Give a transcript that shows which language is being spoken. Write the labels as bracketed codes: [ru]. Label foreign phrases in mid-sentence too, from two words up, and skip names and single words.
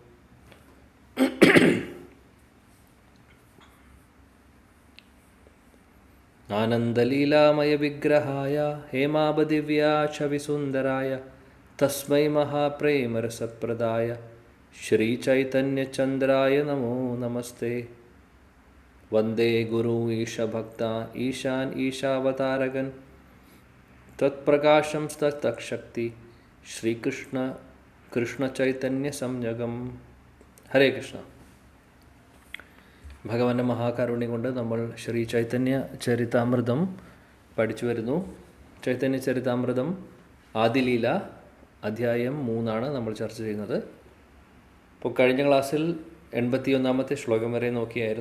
[sa] आनन्दलीलामयविग्रहाय हेमाबदिव्याच्छविसुन्दराय तस्मै महाप्रेमरसप्रदाय श्रीचैतन्यचन्द्राय नमो नमस्ते। वन्दे गुरु ईशभक्ता ईशान ईशावतारगन् तत्प्रकाशं तत्शक्ति श्रीकृष्ण कृष्णचैतन्यसंयुगम्। हरे कृष्ण। [ml] ഭഗവാന്റെ മഹാകരുണ്യം കൊണ്ട് നമ്മൾ ശ്രീ ചൈതന്യ ചരിതാമൃതം പഠിച്ചു വരുന്നു. ചൈതന്യ ചരിതാമൃതം ആദിലീല അധ്യായം 3 നമ്മൾ ചർച്ച ചെയ്യുന്നത്. അപ്പോൾ കഴിഞ്ഞ ക്ലാസ്സിൽ 81-ാമത്തെ ശ്ലോകം വരെ നോക്കിയായിരുന്നു.